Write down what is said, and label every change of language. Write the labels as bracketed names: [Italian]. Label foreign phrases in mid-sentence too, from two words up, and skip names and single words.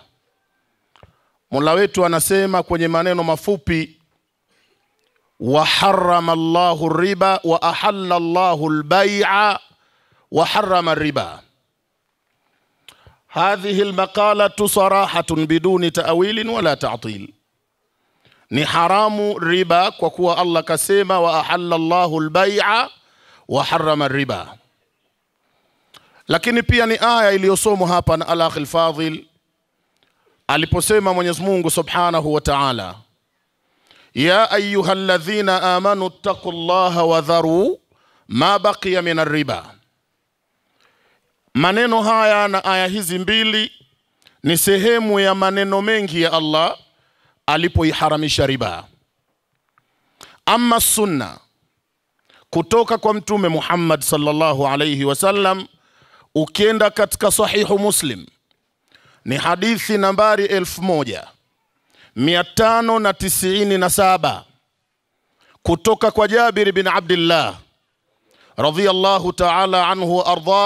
[Swahili] Mola wetu anasema kwenye maneno mafupi, [Arabic] وحرم الله الربا وأحل الله البيع وحرم الربا. هذه المقالة صراحة بدون تأويل ولا تعطيل. [Swahili] Ni haramu riba kwa kuwa Allah kasema [Arabic] وأحل الله البيع وحرم الربا. [Swahili] Lakini pia ni aya iliyosomwa hapa na [Arabic] الأخ الفاضل [Swahili] aliposema Mwenyezi Mungu [Arabic] سبحانه وتعالى, يا أيها الذين آمنوا اتقوا الله وذروا ما بقي من الربا. [Swahili] Maneno haya na aya hizi mbili ni sehemu ya maneno mengi ya Allah alipoiharamisha riba. Amma sunna kutoka kwa Mtume Muhammad [Arabic] صلى الله عليه وسلم, [Swahili] ukienda katika sahihu Muslim, ni hadithi nambari 1597 kutoka kwa Jabir bin Abdullah [Arabic] رضي الله تعالى عنه [Swahili] arda.